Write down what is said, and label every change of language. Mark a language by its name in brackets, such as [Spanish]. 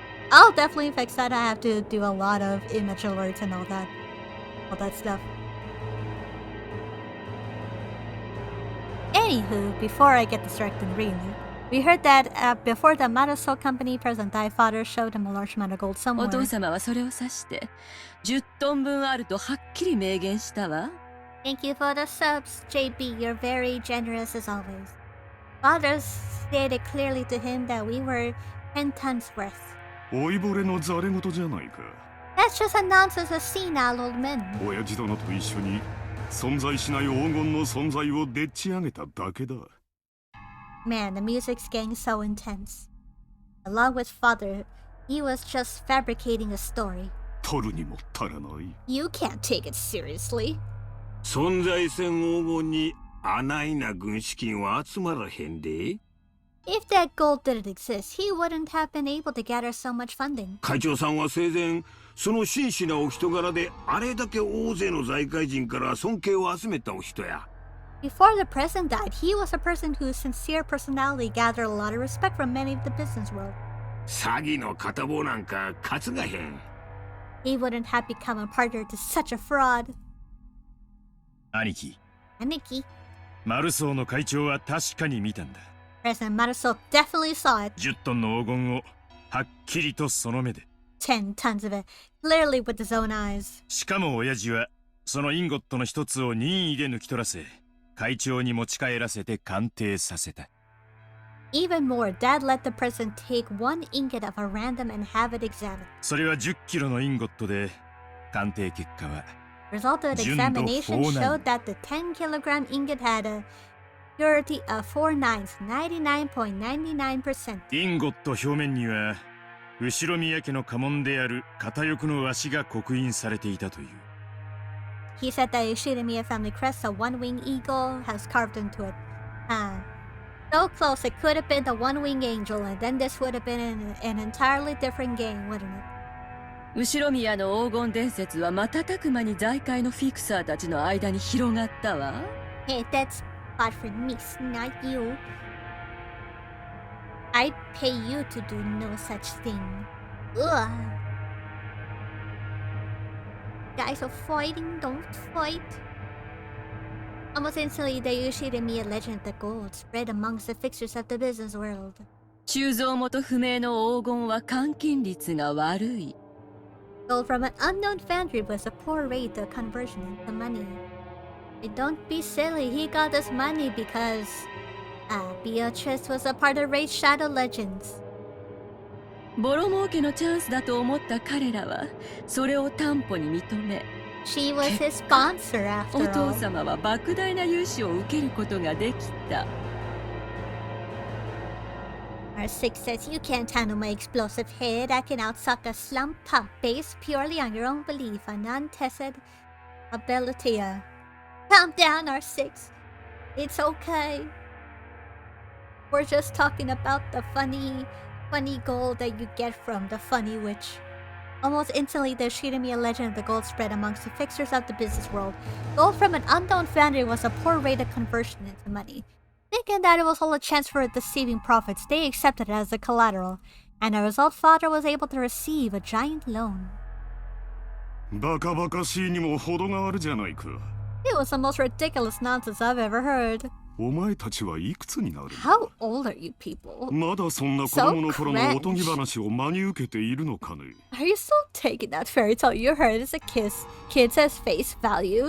[English] I'll definitely fix that. I have to do a lot of image alerts and all that stuff. Anywho, before I get distracted really, we heard that before the Maruso company president died, father showed him a large amount of gold [Japanese] お [English] somewhere. [Japanese] 父様はそれを指して10トン分あるとはっきり明言したわ。 [English] Thank you for the subs, JB. You're very generous as always. Father stated clearly to him that we were 10 tons worth. [Japanese] 老いぼれのざれ言じゃないか。 [English] That's just a nonsense of senile old men. [Japanese] 親父殿と一緒に存在しない黄金の存在をでっち上げただけだ。 [English] Man, the music's getting so intense. Along with father, he was just fabricating a story. [Japanese] 取るにも足らない。 [English] You can't take it seriously. [Japanese] 存在せん黄金にあないな軍資金は集まらへんで。 [English] If that gold didn't exist, he wouldn't have been able to gather so much funding. [Japanese] 会長さんは生前その真摯なお人柄であれだけ大勢の財界人から尊敬を集めたお人や。 [English] Before the president died, he was a person whose sincere personality gathered a lot of respect from many of the business world. [Japanese] 詐欺の片棒なんか担がへん。 [English] He wouldn't have become a partner to such a fraud. [Japanese] 兄貴、 Aniki, マルソーの会長は確かに見たんだ。 [English] President Maruso definitely saw it. [Japanese] 10トンの黄金をはっきりとその目で。 [English] 10 tons of it, clearly with his own eyes. [Japanese] しかも親父はそのインゴットの一つを任意で抜き取らせ、会長に持ち帰らせて鑑定させた。 [English] Even more, Dad let the person take 1 ingot of a random and have it examined. [Japanese] それは10キロのインゴットで、鑑定結果は [English] Result of the examination showed that the 10-kilogram ingot had a purity of 4 nines, 99.99%. [Japanese] インゴット表面には後ろ宮家の家紋である片翼のワシが刻印されていたという。 [English] He said that Yoshida-miya family crest, a one-winged eagle, has carved into it. So close, it could have been the one-winged angel, and then this would have been an entirely different game, wouldn't it? [Japanese] 後宮の黄金伝説は瞬く間に財界のフィクサーたちの間に広がったわ。 [English] Hey, that's bad for me, not you. I'd pay you to do no such thing. Ugh. Guys are fighting, don't fight. Almost instantly, the Yoshida-miya legend of the gold spread amongst the fixers of the business world. [Japanese] 鋳造元不明の黄金は換金率が悪い。 [English] Gold from an unknown foundry was a poor rate of conversion into money. Hey, don't be silly, he got this money because Beatrice was a part of Raid Shadow Legends. [Japanese] ボロ儲けのチャンスだと思った彼らはそれを担保に認め、 [English] She was his sponsor [Japanese] お [English] after [Japanese] 父 [English] all. [Japanese] 様は莫大な融資を受けることができた。 [English] R6 says you can't handle my explosive head. I can outsuck a slump pump based purely on your own belief and untested ability. Calm down, R6. It's okay. We're just talking about the funny gold that you get from the funny witch. Almost instantly, the Yoshida-miya legend of the gold spread amongst the fixers of the business world. Gold from an unknown foundry was a poor rate of conversion into money. Thinking that it was all a chance for deceiving profits, they accepted it as a collateral, and as a result, father was able to receive a giant loan. [Japanese] バカバカしいにも程があるじゃないか。 [English] It was the most ridiculous nonsense I've ever heard. [Japanese] お前たちはいくつになる？ [English] How old are you people? [Japanese] まだそんな子供の頃のおとぎ話を真に受けているのかね。 [English] Are you still taking that fairy tale you heard as a kid as face value?